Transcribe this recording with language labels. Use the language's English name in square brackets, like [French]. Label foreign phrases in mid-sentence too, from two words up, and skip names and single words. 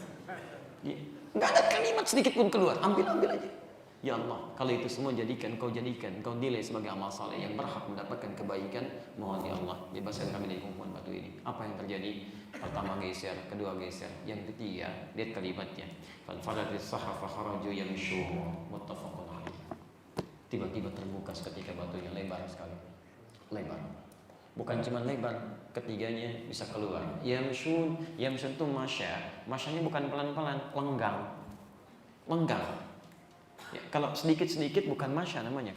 [Indonesian] Gak ada kalimat sedikit pun keluar, ambil aja. Ya Allah, kalau itu semua jadikan, kau nilai sebagai amal saleh yang berhak mendapatkan kebaikan. Mohon ya Allah, bebaskan kami dari hukuman batu ini. Apa yang terjadi? Pertama geser, kedua geser, yang ketiga, lihat kalimatnya. [Arabic] فانفرجت الصخرة خرجوا يمشون متفق عليه. [Indonesian] Tiba-tiba terbuka seketika batunya, lebar sekali. Lebar. Bukan cuma lebar, ketiganya bisa keluar. Yamshun itu masya. Masyanya bukan pelan-pelan, lenggang. Ya, kalau sedikit-sedikit bukan masya namanya.